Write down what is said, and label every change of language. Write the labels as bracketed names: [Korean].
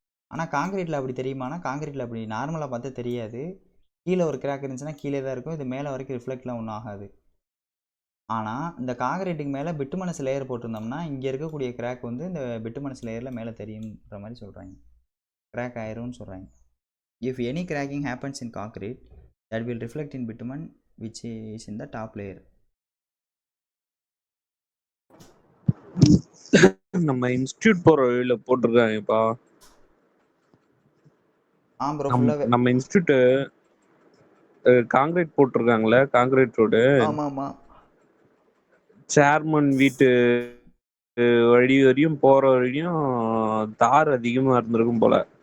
[Tamil] ஆனால் காங்கிரீட்டில் அப்படி தெரியுமானா காங்கிரீட்டில் அப்படி நார்மலாக பார்த்தா தெரியாது. கீழே ஒரு கிராக் இருந்துச்சுன்னா கீழே தான் இருக்கும். இது மேலே வரைக்கும் ரிஃப்ளெக்ட்லாம் ஒன்றும் ஆகாது. ஆனால் இந்த காங்கிரீட்டுக்கு மேலே பிட்டுமனஸ் லேயர் போட்டிருந்தோம்னா இங்கே இருக்கக்கூடிய கிராக் வந்து இந்த பிட்டுமனஸ் லேயரில் மேலே தெரியுன்ற மாதிரி சொல்கிறாங்க. கிராக் ஆயிரும்னு சொல்கிறாங்க. [English] If any cracking happens in concrete that will reflect in bitumen which is in the top layer. [Tamil] நம்ம இன்ஸ்டிடியூட் போற வழியில போட்டிருக்காங்கப்பா. ப்ரோ ஃபுல்லாவே நம்ம இன்ஸ்டிடியூட் காங்கிரீட் போட்டிருக்காங்களே, காங்கிரீட் ரோடு. ஆமா. சேர்மன் வீட்டு வழி வரையும் போற வழியும் தார் அதிகமா இருந்திருக்கும் போல.